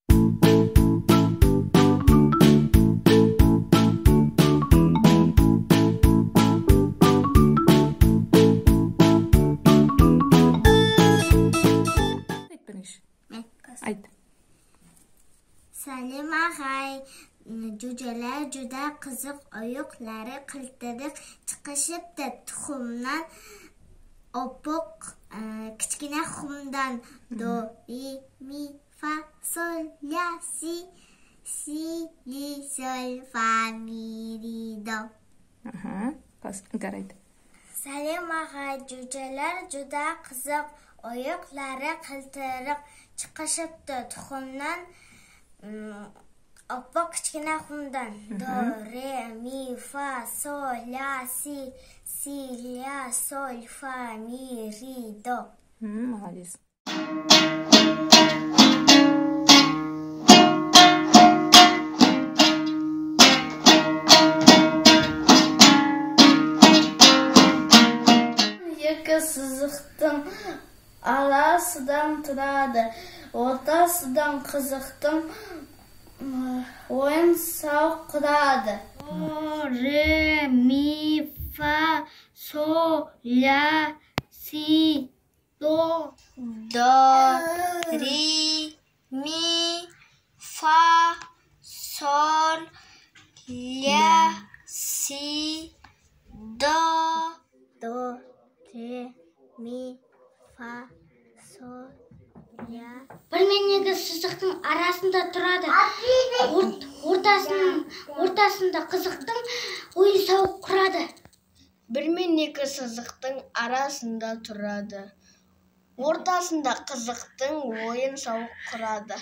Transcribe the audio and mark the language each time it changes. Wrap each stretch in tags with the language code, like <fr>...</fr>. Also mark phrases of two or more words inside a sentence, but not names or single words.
<kk>Ayt.</kk> <uz>Salim ağay, cüceler juda qiziq oyoqlari qiltiriq chiqishibdi tuxumdan oppoq kichkina xumdan do re mi fa sol la si li sol fa mi ri do. Qaraydi. Salim ağay, cüceler juda qiziq oyoqlari qiltiriq chiqishibdi tuxumdan oppoq kichkina xumdan do re mi fa sol la si la sol fa mi ri do.</uz> <ru>Молодец.</ru> <kk>Екі сызықтың арасынан тұрады. Ортасынан қызықтың ойын сауық құрады. Ре, ми, фа, со, ля, си, до. До, ре, ми, фа, сол, ля, си, до. Do, re, mi, fa, sol, la. Bir мен екі сызықтың арасында тұрады. Ортасында қызықтың ойын сауық құрады. Bir мен екі сызықтың арасында тұрады. Ортасында қызықтың ойын сауық құрады.</kk>